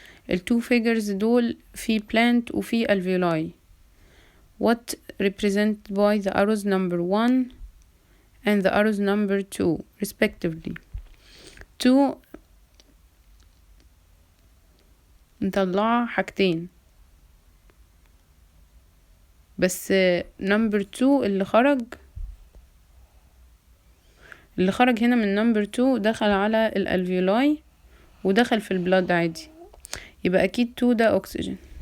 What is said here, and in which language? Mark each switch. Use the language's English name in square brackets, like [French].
[Arabic] ال two figures دول في plant وفي alveoli. [English] What represented by the arrows number 1 and the arrows number 2 respectively. [Arabic] 2 نطلع حاجتين بس number 2 اللي خرج هنا من number 2 دخل على الالفيولاي ودخل في البلاد عادي، يبقى اكيد 2 ده اكسجين.